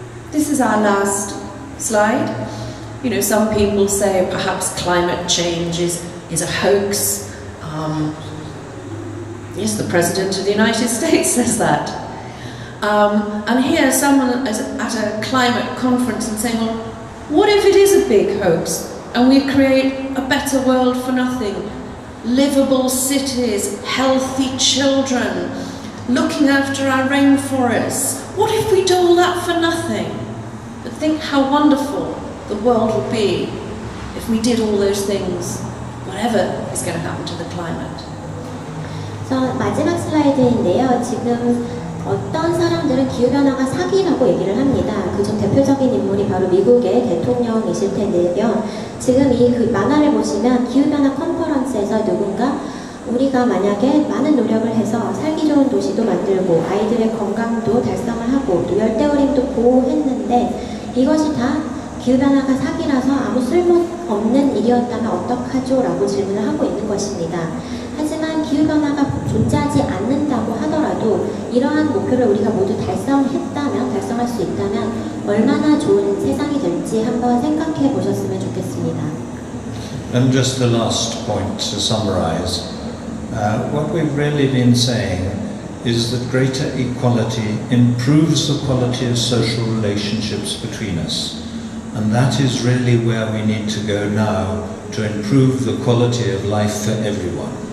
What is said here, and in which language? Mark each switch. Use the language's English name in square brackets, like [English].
[English] This is our last slide. You know, some people say perhaps climate change is a hoax. Yes, the President of the United States says that. And here someone is at a climate conference and saying, well, what if it is a big hoax and we create a better world for nothing? Livable cities, healthy children, looking after our rainforests. What if we do all that for nothing? But think how wonderful the world would be if we did all those things, whatever is going to happen to the climate. [Korean] 그래서 마지막 슬라이드인데요. 지금 어떤 사람들은 기후변화가 사기라고 얘기를 합니다. 그중 대표적인 인물이 바로 미국의 대통령이실 텐데요. 지금 이 그 만화를 보시면 기후변화 컨퍼런스에서 누군가 우리가 만약에 많은 노력을 해서 살기 좋은 도시도 만들고 아이들의 건강도 달성을 하고 또 열대우림도 보호했는데 이것이 다 기후변화가 사기라서 아무 쓸모없는 일이었다면 어떡하죠? 라고 질문을 하고 있는 것입니다. 하지만 기후변화가 존재하지 않는다고 하더라도 이러한 목표를 우리가 모두 달성할 수 있다면 얼마나 좋은 세상이 될지 한번 생각해 보셨으면 좋겠습니다. [English] And just the last point to summarize, what we've really been saying is that greater equality improves the quality of social relationships between us. And that is really where we need to go now to improve the quality of life for everyone.